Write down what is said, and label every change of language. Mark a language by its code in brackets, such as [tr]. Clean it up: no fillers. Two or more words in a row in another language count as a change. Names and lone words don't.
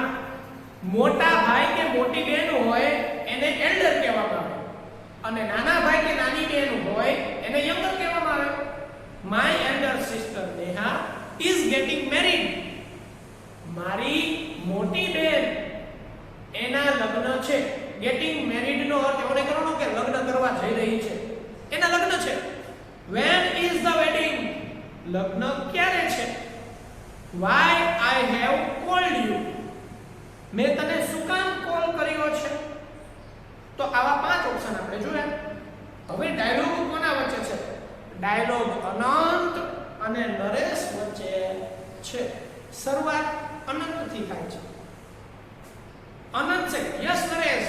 [gu] મોટા ભાઈ કે મોટી બહેન હોય એને એલ્ડર કહેવામાં આવે અને નાના ભાઈ કે નાની બહેન હોય એને યંગર કહેવામાં આવે. [en] My elder sister Neha is getting married. [gu] મારી મોટી બહેન એના લગ્ન છે. [en] getting married [gu] નો અર્થ એવો કરવાનો કે લગ્ન કરવા જઈ રહી છે, એના લગ્ન છે. [en] when is the wedding? [gu] લગ્ન ક્યારે છે? [en] why I have called you? [gu] મેં તને શું કામ કોલ કર્યો છે? તો આવા 5 ઓપ્શન આપણે જોયા. હવે ડાયલોગ કોના વચ્ચે છે? ડાયલોગ અનંત અને નરેશ વચ્ચે છે. શરૂઆત અનંતથી થાય છે. અનંત છે યસ નરેશ.